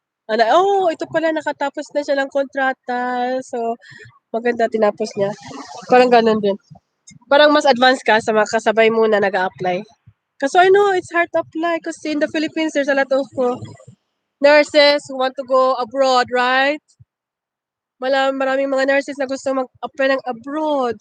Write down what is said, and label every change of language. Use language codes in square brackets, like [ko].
[tl] Ito pala nakatapos na siya ng kontrata. So, maganda tinapos niya. Parang ganun din. Parang mas advanced ka sa mga kasabay mo na nag-a-apply. [en] Kasi I know it's hard to apply kasi in the Philippines, there's a lot of nurses who want to go abroad, right? [tl] Maraming mga nurses na gusto mag-apply ng abroad.